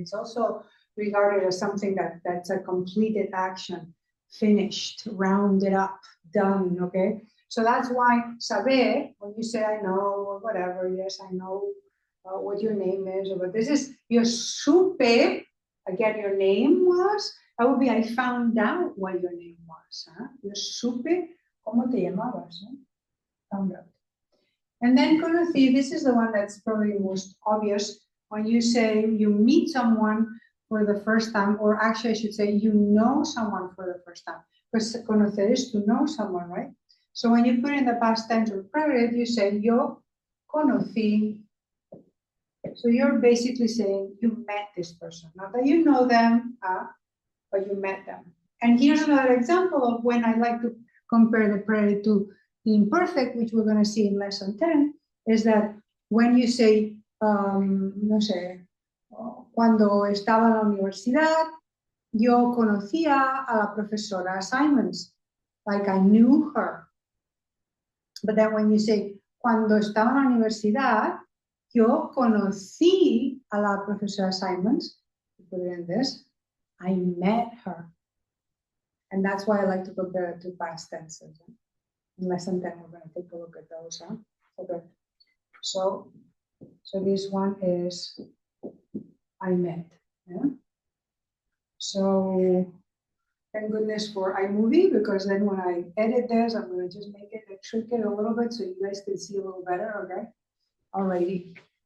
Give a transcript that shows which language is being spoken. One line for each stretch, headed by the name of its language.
English: It's also regarded as something that's a completed action, finished, rounded up, done, okay? So that's why saber, when you say I know or whatever, yes, I know what your name is, or what this is,
Spanish: yo supe,
English: again, your name was, that would be I found out what your name was. Huh?
Spanish: Yo supe, ¿cómo te llamabas?
English: Huh? Found out. And then conocí, this is the one that's probably most obvious. When you say you meet someone for the first time, or actually I should say you know someone for the first time, because conocer is to know someone, right? So when you put in the past tense or preterite, you say
Spanish: yo conocí.
English: So you're basically saying you met this person. Not that you know them, but you met them. And here's another example of when I like to compare the preterite to the imperfect, which we're going to see in lesson 10, is that when you say,
Spanish: no sé, cuando estaba en la universidad, yo conocía a la profesora Simons,
English: like I knew her. But then when you say,
Spanish: cuando estaba en la universidad, yo conocí a la profesora Simons.
English: I met her. And that's why I like to compare it to past tenses. In lesson 10, we're going to take a look at those. Okay. So this one is I met. Yeah. So thank goodness for iMovie, because then when I edit this, I'm going to just make it, shrink it a little bit so you guys can see a little better. Okay. Alrighty.